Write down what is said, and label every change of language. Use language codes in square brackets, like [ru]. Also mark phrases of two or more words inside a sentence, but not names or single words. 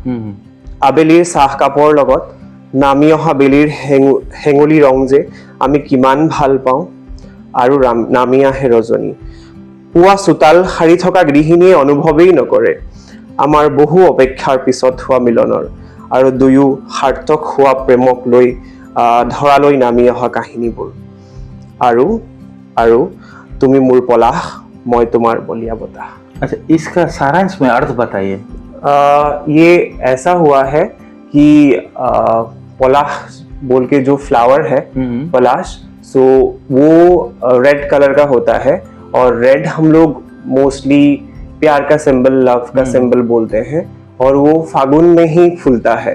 [as] আবেলিৰ চাহ কাপৰ লগত নামি অহা বেলিৰ হেঙুলি ৰং যে আমি কিমান ভাল পাওঁ, আৰু নামি আহে ৰজনী, পুৱা চোতাল সাৰি থকা গৃহিণীয়ে অনুভৱেই নকৰে আমাৰ বহু অপেক্ষাৰ পিছত হোৱা মিলনৰ, আৰু দুয়ো সাৰ্থক হোৱা প্ৰেমক লৈ ধৰালৈ নামি অহা কাহিনীবোৰ, আৰু আৰু তুমি মোৰ পলাশ, মই তোমাৰ বলিয়া বতাহ। [hi] अच्छा, इसका सारांश में अर्थ बताइए। ये ऐसा हुआ है कि पलाश बोल के जो फ्लावर है, पलाश, सो वो [en] red colour [hi] का होता है, और रेड हम लोग मोस्टली प्यार का सिंबल, लव का सिंबल बोलते हैं, और वो फागुन में ही फूलता है।